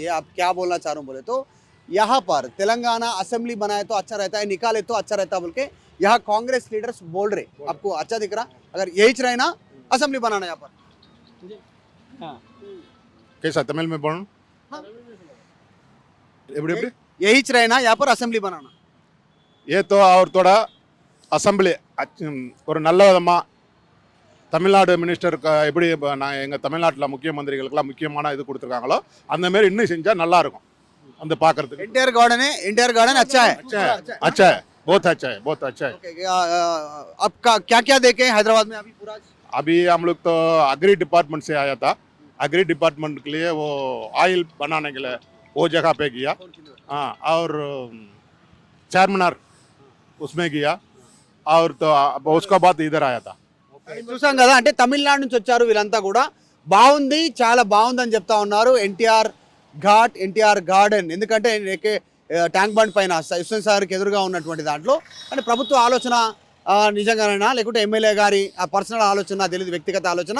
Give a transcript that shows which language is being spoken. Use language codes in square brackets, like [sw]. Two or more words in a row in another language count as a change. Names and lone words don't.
[hi] आप क्या बोलना चाह रहे हो बोले तो, यहाँ पर तेलंगाना असेंबली बनाए तो अच्छा रहता है, निकाले तो अच्छा रहता है बोल के यहाँ कांग्रेस लीडर्स बोल रहे. आपको अच्छा दिख रहा? अगर यही रहे ना असेंबली बनाना यहाँ पर, कैसा तमिल में बोलूं? यही रहे ना यहाँ पर असेंबली बनाना. ये तो और थोड़ा [ta] அசம்பிளி ஒரு நல்ல விதமாக தமிழ்நாடு மினிஸ்டருக்கு எப்படி நான் எங்கள் தமிழ்நாட்டில் முக்கியமந்திரிகளுக்கெல்லாம் முக்கியமான இது கொடுத்துருக்காங்களோ அந்தமாரி இன்னும் செஞ்சால் நல்லாயிருக்கும். அந்த பார்க்குறதுக்கு [hi] एनटीआर गार्डन अच्छा है. अच्छा है, बहुत अच्छा है, बहुत अच्छा है. आपका क्या क्या देखे हैदराबाद में अभी पूरा? अभी हम लोग तो [en] Agri Department [hi] से आया था. [en] Agri Department [hi] के लिए वो ऑयल बनाने के लिए वो जगह पे गया. हाँ, और चारमीनार उसमें गया. और तो उसका बाद इधर आया था. [te] చూసాం కదా, అంటే తమిళనాడు నుంచి వచ్చారు వీళ్ళంతా కూడా. బాగుంది, చాలా బాగుందని చెప్తా ఉన్నారు. ఎన్టీఆర్ ఘాట్, ఎన్టీఆర్ గార్డెన్, ఎందుకంటే ట్యాంక్ బండ్ పైన యశ్వంత్ సార్కి ఎదురుగా ఉన్నటువంటి దాంట్లో అంటే ప్రభుత్వ ఆలోచన నిజంగానైనా లేకుంటే ఎమ్మెల్యే గారి ఆ పర్సనల్ ఆలోచన తెలియదు, వ్యక్తిగత ఆలోచన.